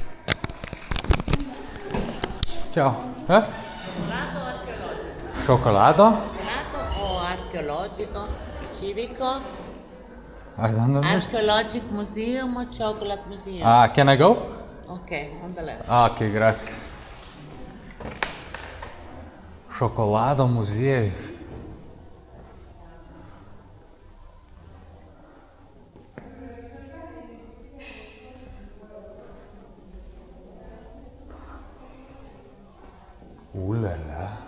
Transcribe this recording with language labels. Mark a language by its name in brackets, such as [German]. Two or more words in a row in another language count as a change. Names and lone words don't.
[Lithuanian] Ciao. Šokolado? [Italian] O archeologico, civico, [English] I don't know. archaeologic museum or chocolate museum. Can I go? Okay, on the left. [Spanish] Ok, gracias. [Lithuanian] Šokolado muziejus. Ulala.